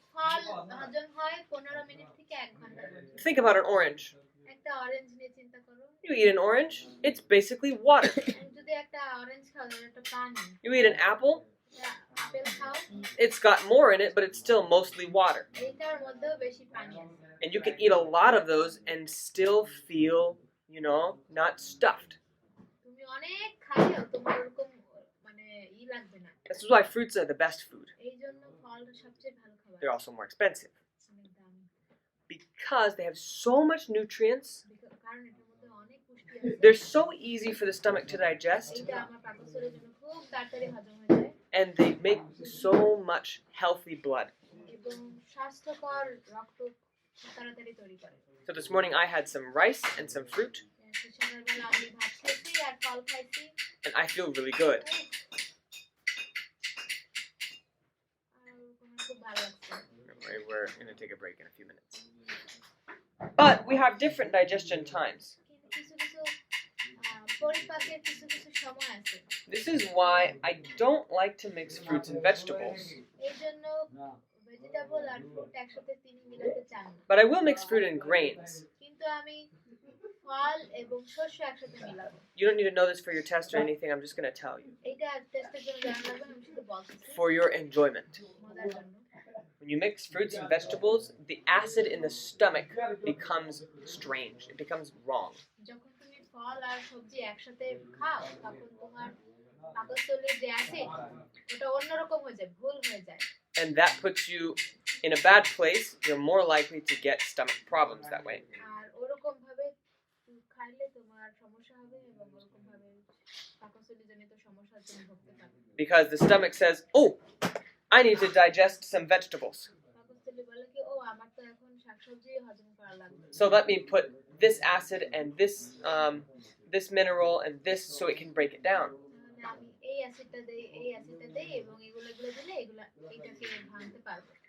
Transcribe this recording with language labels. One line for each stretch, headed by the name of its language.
Bangla: ফল হজম হয় 15 মিনিট থেকে 1 ঘন্টা পর্যন্ত।
English: Think about an orange.
Bangla: একটা অরেঞ্জ নিয়ে চিন্তা করো
English: You eat an orange, it's basically water.
Bangla: যদি একটা অরেঞ্জ খাও তাহলে একটা পানি
English: You eat an apple,
Bangla: apple খাও
English: it's got more in it, but it's still mostly water.
Bangla: এইটার মধ্যেও বেশি পানি আছে
English: And you can eat a lot of those and still feel, not stuffed.
Bangla: তুমি অনেক খাইলেও তোমার ওরকম মানে লাগবে না
English: This is why fruits are the best food.
Bangla: এই জন্য ফলটা সবচেয়ে ভালো খাবার
English: They're also more expensive
Bangla: অনেক দামি
English: because they have so much nutrients.
Bangla: কারণ এটার মধ্যে অনেক পুষ্টি আছে
English: They're so easy for the stomach to digest,
Bangla: এইটা আমার পাকস্থলীর জন্য খুব তাড়াতাড়ি হজম হয়ে যায়
English: and they make so much healthy blood.
Bangla: এবং স্বাস্থ্যকর রক্ত খুব তাড়াতাড়ি তৈরি করে
English: So this morning I had some rice and some fruit,
Bangla: সকালবেলা আমি ভাত খাইছি আর ফল খাইছি
English: and I feel really good.
Bangla: আর আমার খুব ভালো লাগছে
English: We're going to take a break in a few minutes. But we have different digestion times.
Bangla: কিন্তু কিছু কিছু পরিপাকের কিছু কিছু সময় আছে
English: This is why I don't like to mix fruits and vegetables.
Bangla: এই জন্য ভেজিটেবল আর ফ্রুট একসাথে তিনি মিলাতে চান না
English: But I will mix fruit and grains.
Bangla: কিন্তু আমি ফল এবং শস্য একসাথে মিলাবো
English: You don't need to know this for your test or anything, I'm just going to tell you.
Bangla: এইটা টেস্টের জন্য জানা লাগবে আমি শুধু বলতেছি
English: For your enjoyment.
Bangla: মজার জন্য
English: When you mix fruits and vegetables, the acid in the stomach becomes strange. It becomes wrong.
Bangla: যখন তুমি ফল আর সবজি একসাথে খাও তখন তোমার পাকস্থলীর যে অ্যাসিড ওটা অন্যরকম হয়ে যায় ভুল হয়ে যায়
English: And that puts you in a bad place. You're more likely to get stomach problems that way.
Bangla: আর ওরকম ভাবে খাইলে তোমার সমস্যা হবে এবং ওরকম ভাবে পাকস্থলীজনিত সমস্যার জন্য ভুগতে পারবে
English: Because the stomach says, oh, I need to digest some vegetables.
Bangla: পাকস্থলী বলে কি ও আমার তো এখন শাকসবজি হজম করা লাগবে
English: So let me put this acid and this mineral and this so it can break it down.
Bangla: তাহলে আমি এই অ্যাসিডটা দেই এবং এগুলো দিলে এটাকে ভাঙতে পারবে